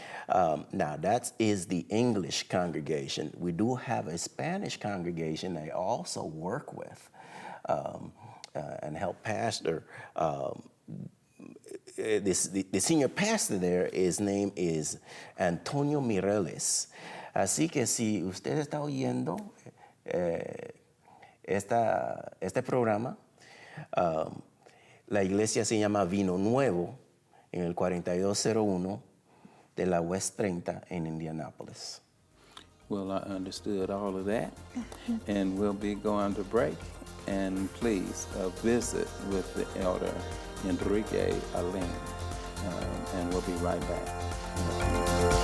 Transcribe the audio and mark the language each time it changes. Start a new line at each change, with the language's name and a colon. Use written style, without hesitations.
English: Now, that is the English congregation. We do have a Spanish congregation I also work with and help pastor. The senior pastor there, his name is Antonio Mireles.
Spanish: Así que si usted está oyendo este programa, la iglesia se llama Vino Nuevo en el 4201 de la West 30 in Indianapolis.
English: Well, I understood all of that, and we'll be going to break. And please visit with the elder Enrique Alain, and we'll be right back.